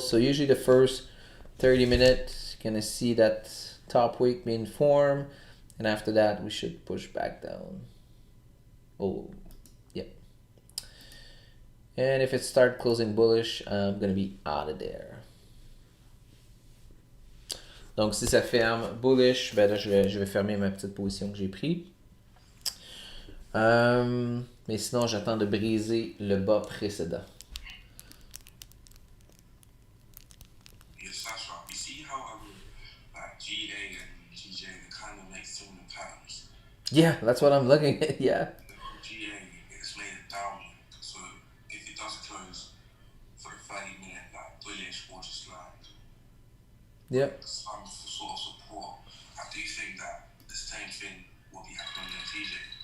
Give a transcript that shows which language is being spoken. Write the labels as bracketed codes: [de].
[en] So usually the first 30 minutes, you're gonna see that top wick being formed, and after that we should push back down. Oh, yep. And if it starts closing bullish, I'm gonna be out of there. [fr] Donc si ça ferme bullish, ben là je vais fermer ma petite position que j'ai prise. Mais sinon, j'attends de briser le bas précédent. [en] Yes, that's right. You see how like GA and GJ they kind of make similar patterns. Yeah, that's what I'm looking at. Yeah. GA it's made it downward, so if it does close for the 30-minute like bullish or just like some sort of support, I do think that the same thing will be happening on GJ.